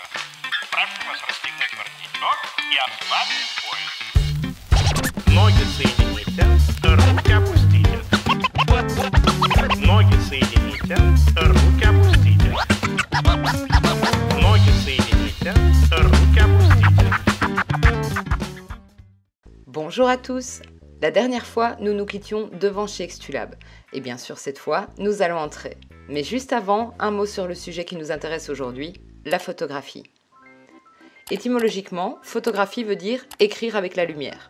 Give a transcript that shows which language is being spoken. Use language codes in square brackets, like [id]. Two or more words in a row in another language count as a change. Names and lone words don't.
[ru] Прошу вас расстегнуть воротничок и ослабить пояс. Ноги соедините, руки опустите. Ноги соедините, руки опустите. Ноги соедините, руки опустите. [fr] Bonjour à tous. La dernière fois, nous nous quittions devant chez Extulab. Et bien sûr, cette fois, nous allons entrer. Mais juste avant, un mot sur le sujet qui nous intéresse aujourd'hui, la photographie. Étymologiquement, photographie veut dire écrire avec la lumière.